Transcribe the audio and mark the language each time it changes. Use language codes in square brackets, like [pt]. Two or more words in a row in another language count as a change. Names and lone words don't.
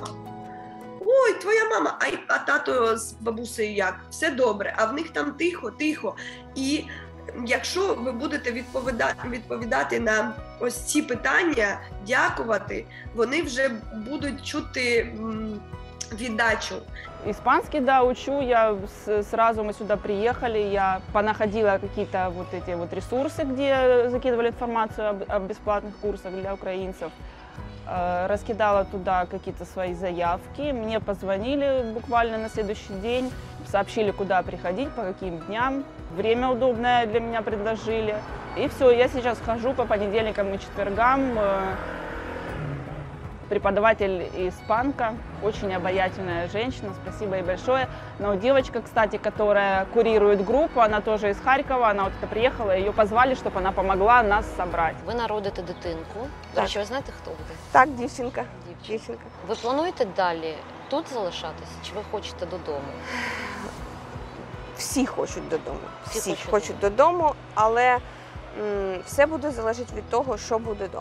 [uk] Ой, твоя мама, а тато з бабусею як? Все добре, а в них там тихо. І якщо ви будете відповідати на ось ці питання, дякувати, вони вже будуть чути віддачу. [ru] Испанский, да, учу. Я сразу, мы сюда приехали, я понаходила какие-то вот эти вот ресурсы, где закидывали информацию о бесплатных курсах для украинцев. Раскидала туда какие-то свои заявки. Мне позвонили буквально на следующий день, сообщили, куда приходить, по каким дням. Время удобное для меня предложили. И все, я сейчас хожу по понедельникам и четвергам. Преподаватель испанка, очень обаятельная женщина, спасибо ей большое. Но девочка, кстати, которая курирует группу, она тоже из Харькова, она вот это приехала, ее позвали, чтобы она помогла нас собрать. [uk] Ви народите дитинку. До речі, ви знаєте, хто буде? Так, дівчинка. Ви плануєте далі тут залишатися, чи ви хочете додому? Всі хочуть додому. Всі хочуть додому, але все буде залежати від того, що буде вдома.